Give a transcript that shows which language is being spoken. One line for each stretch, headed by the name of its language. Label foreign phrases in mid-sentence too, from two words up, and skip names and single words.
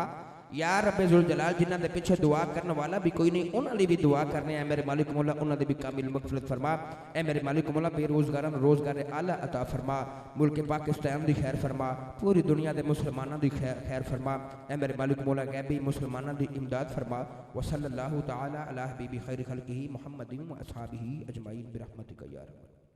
Arabic: يا رب ذو الجلال
Punjabi: جنہاں دے پیچھے دعا کرنے والا بھی کوئی نہیں انہاں لئی بھی دعا کرنے ہیں میرے مالک مولا انہاں دے بھی کامل مغفرت فرما. اے میرے مالک مولا بے روزگاراں نوں روزگار اعلیٰ عطا فرما. ملک پاکستان دی خیر فرما۔ پوری دنیا کے مسلماناں دی خیر فرما. اے میرے مالک مولا غیبی مسلماناں دی امداد فرما.
Arabic: وصلى الله تعالى على حبيبي خير خلقه محمد وأصحابه أجمعين برحمتك يا رب